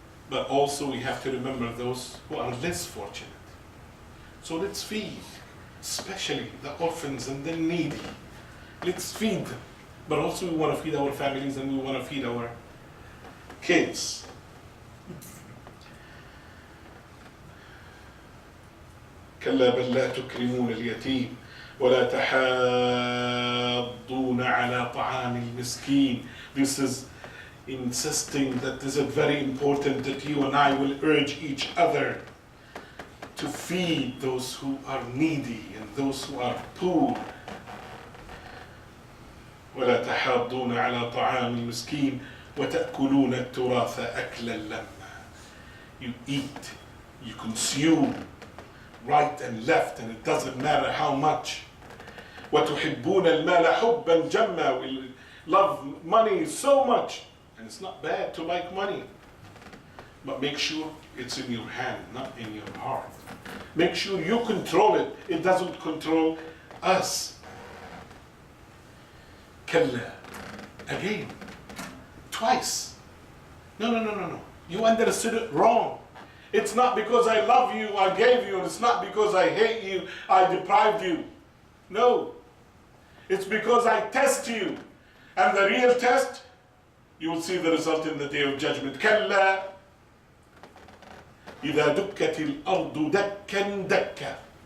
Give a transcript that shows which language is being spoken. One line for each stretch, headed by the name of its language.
English: But also we have to remember those who are less fortunate. So let's feed, especially the orphans and the needy. Let's feed them. But also we want to feed our families and we want to feed our kids.
Arabic: كلا بل لا تكرمون اليتيم ولا تحاضون على طعام المسكين.
English: This is insisting that this is very important that you and I will urge each other to feed those who are needy and those who are poor.
Arabic: ولا تحاضون على طعام المسكين وتأكلون التراث أكلا لما.
English: You eat, you consume right and left, and it doesn't matter how much.
Arabic: وتحبون المال حبا جما.
English: We love money so much, and it's not bad to like money, but make sure it's in your hand, not in your heart. Make sure you control it. It doesn't control us.
Arabic: كلا.
English: Again, twice. No. You understood it wrong. It's not because I love you, I gave you. It's not because I hate you, I deprived you. No. It's because I test you. And the real test, you will see the result in the day of judgment.
Arabic: كلا إذا دكت الأرض دكا دكا.